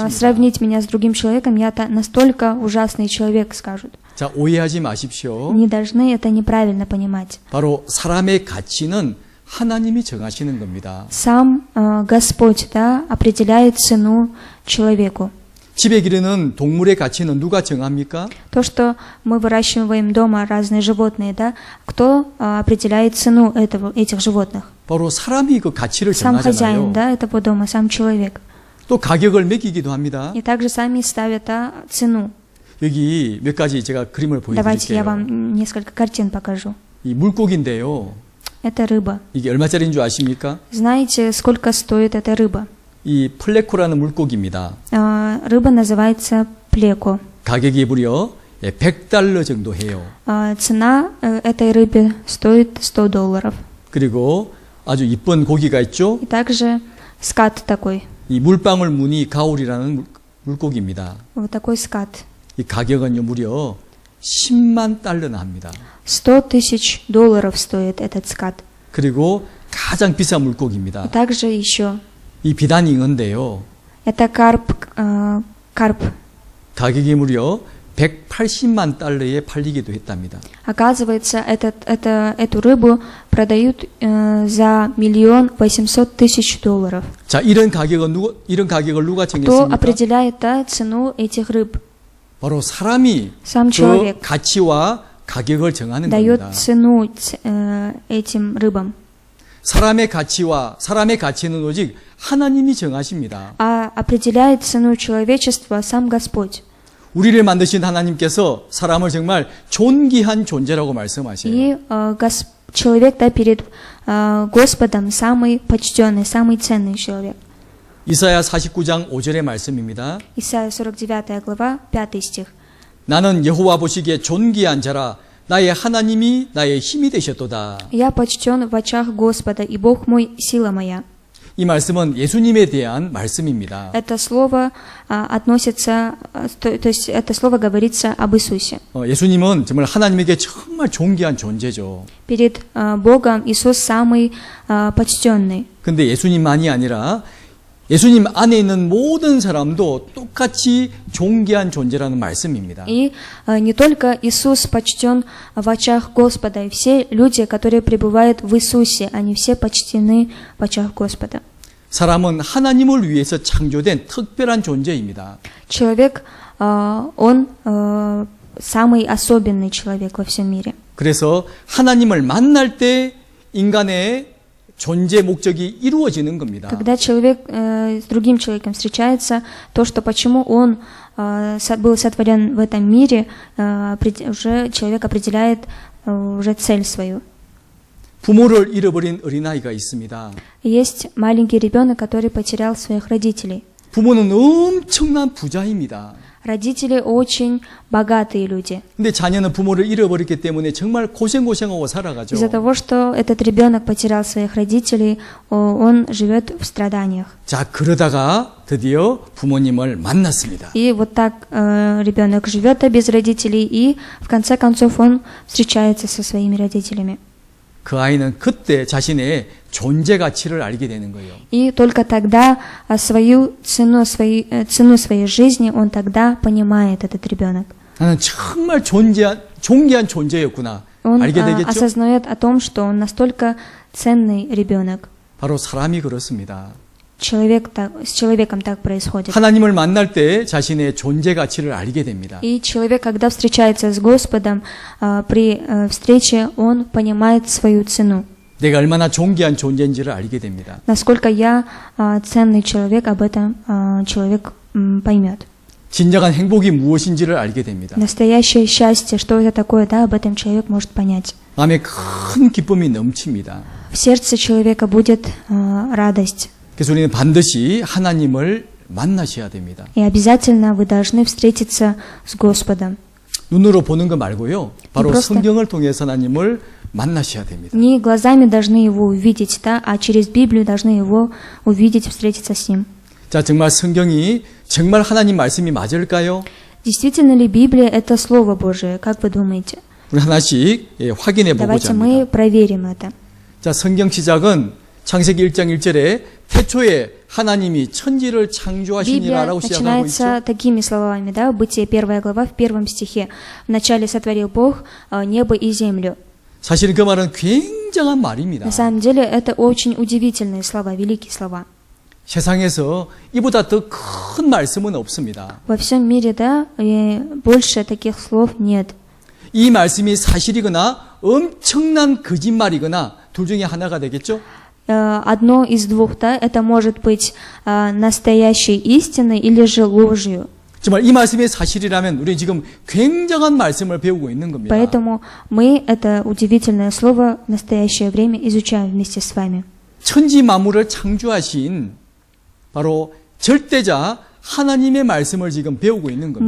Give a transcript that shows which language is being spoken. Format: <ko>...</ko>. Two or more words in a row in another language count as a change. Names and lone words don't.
<ko>계십니다.</ko> <ru>сравнить меня с другим человеком, я настолько ужасный человек, скажут.</ru> <ko>자, 오해하지 마십시오.</ko> <ru>Не должны это неправильно понимать.</ru> <ko>바로 사람의 가치는 하나님이 정하시는 겁니다.</ko> <ru>Сам Господь определяет цену человеку.</ru> <ko>집에 기르는 동물의 가치는 누가 정합니까?</ko> <ru>То, что мы выращиваем дома разные животные, кто определяет цену этих животных?</ru> <ko>바로 사람이 그 가치를</ko> <ru>Сам хозяин,</ru> <ko>정하잖아요.</ko> <ru>этого дома, сам человек.</ru> <ko>또 가격을 매기기도 합니다.</ko> <ru>И также сами ставят цену.</ru> <ko>여기 몇 가지 제가 그림을</ko> <ru>Давайте я</ru> <ko>보여드릴게요.</ko> <ru>вам несколько картин покажу.</ru> <ko>이 물고기인데요.</ko> <ru>Это рыба.</ru> <ko>이게 얼마짜리인 줄 아십니까?</ko> <ru>Знаете, сколько стоит эта рыба?</ru> <ko>이 플레코라는 물고기입니다.</ko> <ru>Рыба называется плеко.</ru> <ko>가격이 무려 $100 정도 해요.</ko> <ru>Цена этой рыбы стоит $100.</ru> <ko>그리고 아주 이쁜 고기가 있죠.</ko> <ru>И также скат такой.</ru> <ko>이 물방울 무늬 가오리라는 물고기입니다.</ko> <ru>Вот такой скат.</ru> <ko>이 가격은요 무려 $10만 합니다.</ko> <ru>$100,000 стоит этот скат.</ru> <ko>그리고 가장 비싼 물고기입니다.</ko> <ru>И также еще</ru> <ko>이 비단잉어인데요.</ko> <ru>это карп.</ru> <ko>가격이 무려 $180만 팔리기도 했답니다.</ko> <ru>Оказывается, эту рыбу продают за $1,800,000.</ru> <ko>자, 이런 가격을 누가</ko> <ru>Кто</ru> <ko>정했습니까?</ko> <ru>определяет цену этих рыб?</ru> <ko>바로 사람이</ko> <ru>Сам</ru> <ko>그</ko> <ru>человек</ru> <ko>가치와 가격을 정하는</ko> <ru>дает</ru> <ko>겁니다.</ko> <ru>цену этим рыбам.</ru> <ko>사람의 가치는 오직 하나님이 정하십니다.</ko> <ru>А определяет цену человечества сам Господь.</ru> <ko>우리를 만드신 하나님께서 사람을 정말 존귀한 존재라고 말씀하세요.</ko> <ru>И человек перед Господом самый почтенный, самый ценный человек.</ru> <ko>이사야 49장 5절의 말씀입니다.</ko> <ru>Исайя 49 глава, 5 стих.</ru> <ko>나는 여호와 보시기에 존귀한 자라 나의 하나님이 나의 힘이 되셨도다.</ko> <ru>Я почтен в очах Господа, и Бог мой, сила моя.</ru> <ko>이 말씀은 예수님에 대한 말씀입니다.</ko> <ru>Это слово относится, то есть это слово говорится об Иисусе.</ru> <ko>예수님은 정말 하나님에게 정말 존귀한 존재죠.</ko> <ru>Перед Богом Иисус самый почтенный.</ru> <ko>근데 예수님만이 아니라 예수님 안에 있는 모든 사람도 똑같이 존귀한 존재라는 말씀입니다.</ko> <ru>И не только Иисус почтен в очах Господа, и все люди, которые пребывают в Иисусе, они все почтены в очах Господа.</ru> <ko>사람은 하나님을 위해서 창조된 특별한 존재입니다.</ko> <ru>Человек, он самый особенный человек во всем мире.</ru> <ko>그래서 하나님을 만날 때 인간의 존재 목적이 이루어지는 겁니다.</ko> <ru>Когда человек с другим человеком встречается, то, что почему он был сотворен в этом мире, уже человек определяет уже цель свою.</ru> <ko>부모를 잃어버린 어린아이가 있습니다.</ko> <ru>Есть маленький ребенок, который потерял своих родителей.</ru> <ko>부모는 엄청난 부자입니다.</ko> <ru>Родители очень богатые люди.</ru> <ko>근데 자녀는 부모를 잃어버렸기 때문에 정말 고생하고 살아가죠.</ko> <ru>Из-за того, что этот ребенок потерял своих родителей, он живет в страданиях.</ru> <ko>자, 그러다가 드디어 부모님을 만났습니다.</ko> <ru>И вот так ребенок живет без родителей, и в конце концов он встречается со своими родителями.</ru> <ko>그 아이는 그때 자신의 존재 가치를 알게 되는 거예요.</ko> <ru>И только тогда свою цену своей жизни он тогда понимает, этот ребенок.</ru> <ko>나는 정말 존귀한 존재였구나.</ko> <ru>Он</ru> <ko>알게 되겠죠?</ko> <ru>осознает о том, что он настолько ценный ребенок.</ru> <ko>바로 사람이 그렇습니다.</ko> <ru>С человеком так происходит.</ru> <ko>하나님을 만날 때 자신의 존재 가치를 알게 됩니다.</ko> <ru>И человек, когда встречается с Господом, при встрече он понимает свою цену.</ru> <ko>내가 얼마나 존귀한 존재인지를 알게 됩니다.</ko> <ru>Насколько я ценный человек, об этом человек поймет.</ru> <ko>진정한 행복이 무엇인지를 알게 됩니다.</ko> <ru>Настоящее счастье, что это такое, да, об этом человек может понять.</ru> <ko>마음에 큰 기쁨이 넘칩니다.</ko> <ru>В сердце человека будет радость.</ru> <ko>그래서 우리는 반드시 하나님을 만나셔야 됩니다.</ko> <ru>И обязательно вы должны встретиться с Господом.</ru> <ko>눈으로 보는 거 말고요. 바로</ko> <ru>просто-</ru> <ko>성경을 통해서 하나님을 만나셔야 됩니다.</ko> <ru>Не глазами должны его увидеть, да, а через Библию должны его увидеть, встретиться с ним.</ru> <ko>자, 정말 성경이 정말 하나님 말씀이 맞을까요?</ko> <ru>Действительно ли Библия это Слово Божие? Как вы думаете?</ru> <ko>우리 하나씩 확인해</ko> <ru>Давайте</ru> <ko>보고자</ko> <ru>мы</ru> <ko>합니다.</ko> <ru>проверим это.</ru> <ko>자, 성경 시작은 창세기 1장 1절에 태초에 하나님이 천지를</ko> <ru>Библия</ru> <ko>창조하시니라라고 시작하고 있죠.</ko> <ru>начинается такими словами, да, Бытие 1 глава в 1 стихе. Вначале сотворил Бог небо и землю.</ru> <ko>사실 그 말은 굉장한 말입니다.</ko> <ru>На самом деле это очень удивительные слова, великие слова.</ru> <ko>세상에서 이보다 더 큰 말씀은 없습니다.</ko> <ru>Во всем мире, да, и больше таких слов нет.</ru> <ko>이 말씀이 사실이거나 엄청난 거짓말이거나 둘 중에 하나가 되겠죠?</ko> <ru>Одно из двух, да, это может быть настоящей истиной или же ложью.</ru> <ko>정말 이 말씀이 사실이라면 우리 지금 굉장한 말씀을 배우고 있는 겁니다.</ko> <ru>Поэтому мы это удивительное слово в настоящее время изучаем вместе с вами.</ru> <ko>천지 만물을 창조하신 바로 절대자 하나님의 말씀을 지금 배우고 있는 겁니다.</ko>